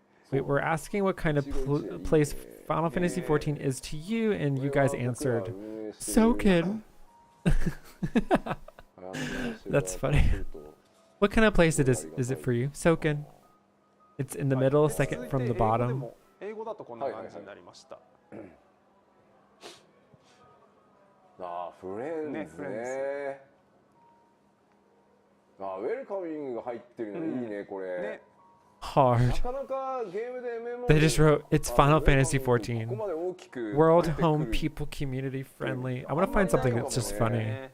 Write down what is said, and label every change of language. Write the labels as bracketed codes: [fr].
[en] Wait, we're asking what kind of place Final Fantasy XIV is to you, and you guys answered Soken. That's funny. What kind of place is it for you? Soken. It's in the middle, second from the bottom. [ja] 英語だとこんな感じになりました。フレンズね。ウェルカミングが入ってるのいいねこれ。 [en] Hard. They just wrote, it's Final Fantasy XIV. World, home, people, community, friendly. I want to find something that's just funny.